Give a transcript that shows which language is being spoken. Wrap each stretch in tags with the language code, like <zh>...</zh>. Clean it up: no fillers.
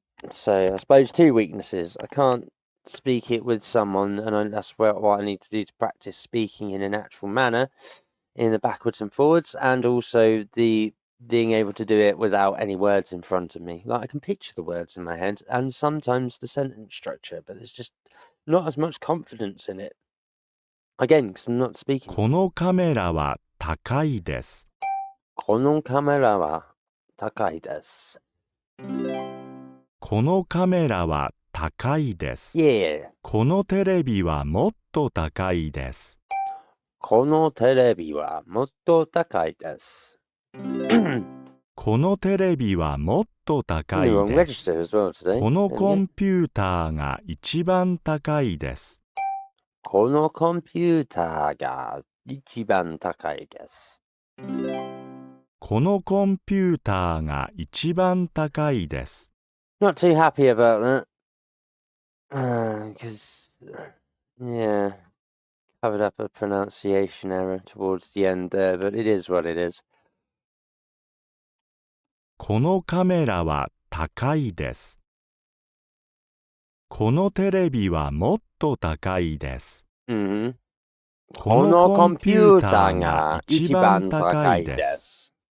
<en>So I suppose 2 weaknesses. I can't speak it with someone, and that's what I need to do to practice speaking in a natural manner in the backwards and forwards, and also the being able to do it without any words in front of me. Like, I can picture the words in my head and sometimes the sentence structure, but there's just not as much confidence in it. Again, because I'm not speaking.</en> <ja>このカメラは高いです。このカメラは高いです。このカメラは高いです。</ja> <en>Yeah.</en> <ja>このテレビはもっと高いです。このテレビはもっと高いです。このテレビはもっと高いです。このコンピューターが一番高いです。このコンピューターが一番高いです。このコンピューターが一番高いです。</ja> <en>Not too happy about that. Because, yeah, covered up a pronunciation error towards the end there, but it is what it is.</en> <ja>このカメラは高いです。このテレビはもっと高いです。 Mm-hmm. このコンピューターが一番高いです。</ja>